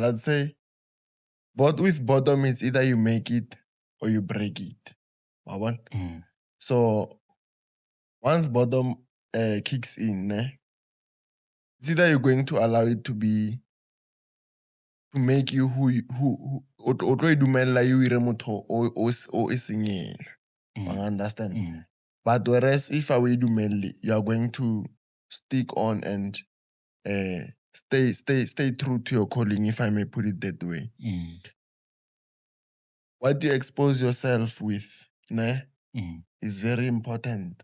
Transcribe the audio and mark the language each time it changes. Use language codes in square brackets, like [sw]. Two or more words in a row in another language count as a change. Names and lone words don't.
[en] I'd say, but with boredom, it's either you make it or you break it. So once boredom kicks in, it's either you're going to allow it to make you who [st] o tlo e dumella [en] you [st] ire motho o e seng yena. [en] Understand? But whereas if I dumelle, you are going to stick on and stay true to your calling, if I may put it that way. What you expose yourself with, is very important.